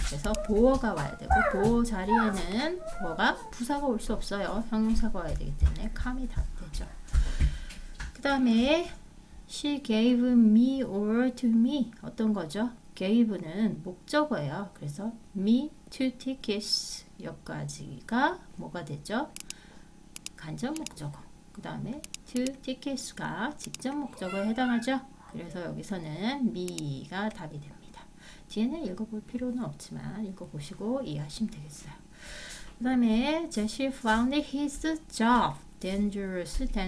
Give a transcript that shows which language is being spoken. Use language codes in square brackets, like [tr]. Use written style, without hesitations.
[ko] 그래서 보어가 와야 되고 보어 자리에는 보어가 부사가 올 수 없어요. 형용사가 와야 되기 때문에 calm이 다 되죠. [en] 그 다음에 She gave me or to me [ko] 어떤 거죠? gave는 목적어예요. 그래서 me two tickets 여기까지가 뭐가 되죠? 간접 목적어. 그 다음에 two tickets가 직접 목적어에 해당하죠. 그래서 여기서는 me가 답이 됩니다. 뒤에는 읽어볼 필요는 없지만 읽어보시고 이해하시면 되겠어요. 그 다음에 [en] she found his job dangerously.